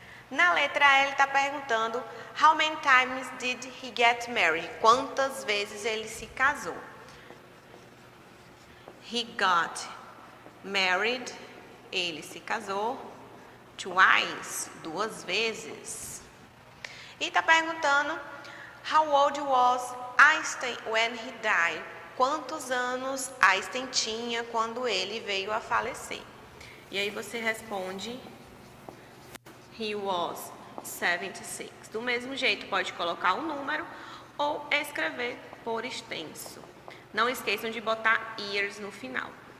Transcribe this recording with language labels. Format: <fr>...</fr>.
<pt>Na letra E, ele está perguntando</pt> <en>how many times did he get married?</en> <pt>Quantas vezes ele se casou?</pt> <en>He got married.</en> <pt>Ele se casou twice, duas vezes. E está perguntando</pt> <en>how old was Einstein when he died?</en> <pt>Quantos anos Einstein tinha quando ele veio a falecer? E aí você responde:</pt> <en>he was 76.</en> <pt>Do mesmo jeito, pode colocar um número ou escrever por extenso. Não esqueçam de botar years no final.</pt>